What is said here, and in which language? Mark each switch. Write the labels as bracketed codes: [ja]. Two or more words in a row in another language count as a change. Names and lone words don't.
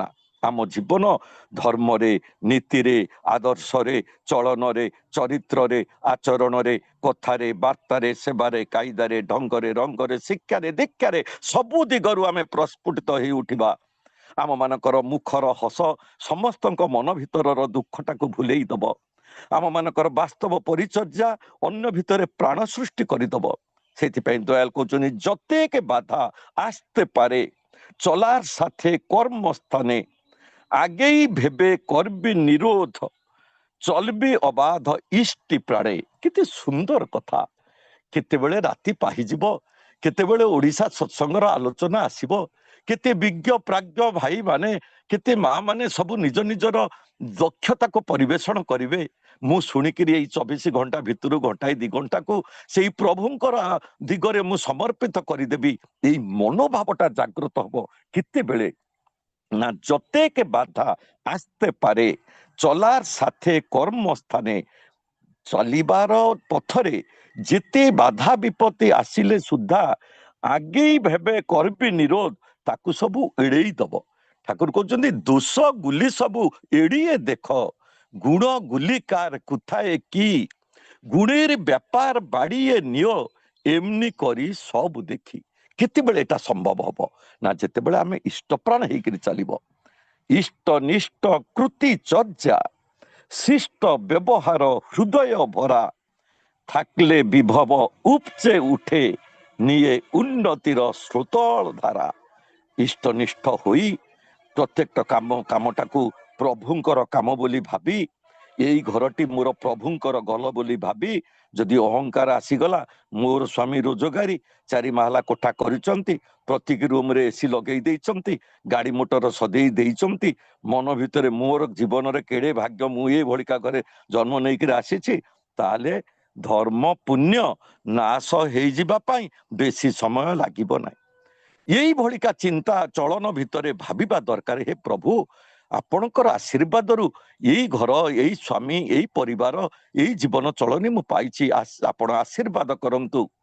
[or] ଆମ ଜୀବନ ଧର୍ମରେ, ନୀତିରେ, ଆଦର୍ଶରେ, ଚଳନରେ, ଚରିତ୍ରରେ, ଆଚରଣରେ, କଥାରେ, ବାର୍ତ୍ତାରେ, ସେବାରେ, କାଇଦାରେ, ଢଙ୍ଗରେ, ରଙ୍ଗରେ, ଶିକ୍ଷାରେ, ଦୀକ୍ଷାରେ, ସବୁ ଦିଗରୁ ଆମେ ପ୍ରସ୍ଫୁଟିତ ହେଇ ଉଠିବା। ଆମ ମାନଙ୍କର ମୁଖର ହସ ସମସ୍ତଙ୍କ ମନ ଭିତରର ଦୁଃଖଟାକୁ ଭୁଲେଇ ଦବ। ଆମ ମାନଙ୍କର ବାସ୍ତବ ପରିଚର୍ଯ୍ୟା ଅନ୍ୟ ଭିତରେ ପ୍ରାଣ ସୃଷ୍ଟି କରିଦବ। ସେଥିପାଇଁ ଦୟାଲ କହୁଛନ୍ତି [bn] যতেক বাধা আসতে পারে চলার সাথে কর্মস্থানে, আগেই ভেবে করবি নিরোধ চলবি অবাধ ইষ্টি প্রাণে। [or] କେତେ ସୁନ୍ଦର କଥା। କେତେବେଳେ ରାତି ପାହିଯିବ, କେତେବେଳେ ଓଡ଼ିଶା ସତ୍ସଙ୍ଗର ଆଲୋଚନା ଆସିବ, କେତେ ବିଜ୍ଞ ପ୍ରାଜ୍ଞ ଭାଇ ମାନେ, କେତେ ମା ମାନେ ସବୁ ନିଜ ନିଜର ଦକ୍ଷତାକୁ ପରିବେଷଣ କରିବେ। ମୁଁ ଶୁଣିକିରି ଏଇ 24 ଘଣ୍ଟା ଭିତରୁ ଘଣ୍ଟାଏ 2 ଘଣ୍ଟାକୁ ସେଇ ପ୍ରଭୁଙ୍କର ଦିଗରେ ମୁଁ ସମର୍ପିତ କରିଦେବି। ଏଇ ମନୋଭାବଟା ଜାଗ୍ରତ ହବ କେତେବେଳେ [bn] না যতেক বাধা আসতে পারে চলার সাথে কর্মস্থানে। [or] ଚାଲିବାର ପଥରେ ଯେତେ ବାଧା ବିପତ୍ତି ଆସିଲେ ସୁଦ୍ଧା ଆଗେଇ ଭେବେ କରିବି ନିରୋଧ, ତାକୁ ସବୁ ଏଡେଇ ଦବ। ଠାକୁର କହୁଛନ୍ତି [bn] দোষ গুলি সব এড়িয়ে দেখ, গুণ গুলি কার কোথায় কি, গুণের ব্যাপার বাড়িয়ে নিও এমনি করে সব দেখি। [or] କେତେବେଳେ ଏଟା ସମ୍ଭବ ହବ ନା ଯେତେବେଳେ ଆମେ ଇଷ୍ଟପ୍ରାଣ ହେଇକରି ଚାଲିବ। [bn] ইষ্টনিষ্ঠ কৃতি চর্যা শিষ্ট ব্যবহার হৃদয় ভরা থাকলে বিভব উপচে উঠে নিয়ে উন্নতির স্রোতল ধারা ইষ্টনিষ্ঠ হই প্রত্যেকটা কামটাକୁ [or] ପ୍ରଭୁଙ୍କର କାମ ବୋଲି ଭାବି ଏଇ ଘରଟି ମୋର ପ୍ରଭୁଙ୍କର ଗଲ ବୋଲି ଭାବି ଯଦି ଅହଙ୍କାର ଆସିଗଲା ମୋର ସ୍ୱାମୀ ରୋଜଗାରୀ 4 ମହଲା କୋଠା କରିଛନ୍ତି ପ୍ରତ୍ୟେକ ରୁମରେ ଏସି ଲଗେଇ ଦେଇଛନ୍ତି ଗାଡି ମୋଟର ସଦେଇ ଦେଇଛନ୍ତି ମନ ଭିତରେ ମୋର ଜୀବନରେ କେଡେ ଭାଗ୍ୟ ମୁଁ ଏ ଭଳିକା ଘରେ ଜନ୍ମ ନେଇକିରି ଆସିଛି ତାହେଲେ ଧର୍ମ ପୁଣ୍ୟ ନାଶ ହେଇଯିବା ପାଇଁ ବେଶୀ ସମୟ ଲାଗିବ ନାହିଁ এইଭଳିକା ଚିନ୍ତା ଚଳନ ଭିତରେ ଭାବିବା ଦରକାର ହେ ପ୍ରଭୁ ଆପଣଙ୍କର ଆଶୀର୍ବାଦରୁ ଏଇ ଘର ଏଇ ସ୍ୱାମୀ ଏଇ ପରିବାର ଏଇ ଜୀବନ ଚଳନୀ ମୁଁ ପାଇଛି ଆପଣ ଆଶୀର୍ବାଦ କରନ୍ତୁ